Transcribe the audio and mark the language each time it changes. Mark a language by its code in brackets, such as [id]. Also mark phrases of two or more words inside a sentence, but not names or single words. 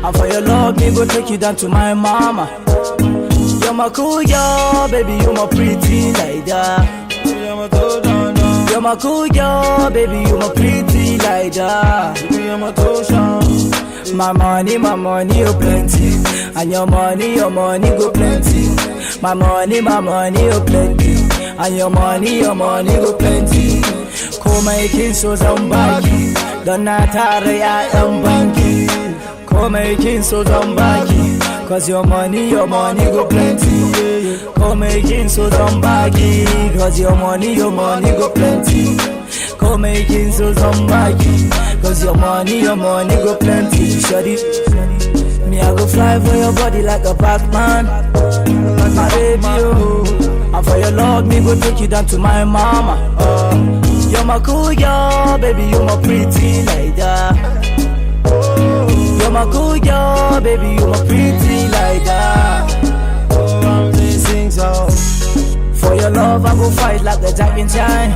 [pcm] And for your love, me go take you down to my mama. You're my cool girl, baby, you're my pretty like that. You're my cool girl, baby, you're my pretty like that. My money, oh plenty. And your money go plenty. My money, oh plenty. And your money go plenty. [ha] Come kin so zan baki, don na tara ya'yan banki. Come kin so zan baki, [pcm] cause your money go plenty. [ha] Come kin so zan baki, [pcm] cause your money go plenty. [ha] Come kin so zan baki, [pcm] cause your money go plenty. Shawty, me I go fly for your body like a Batman. My baby, oh, and for your love, me go take you down to my mama. You're my cool girl, baby, you're my pretty like that. You're my cool girl, baby, you're my pretty like that. I'm sing song. For your love, I go fight like a Jack and Shine.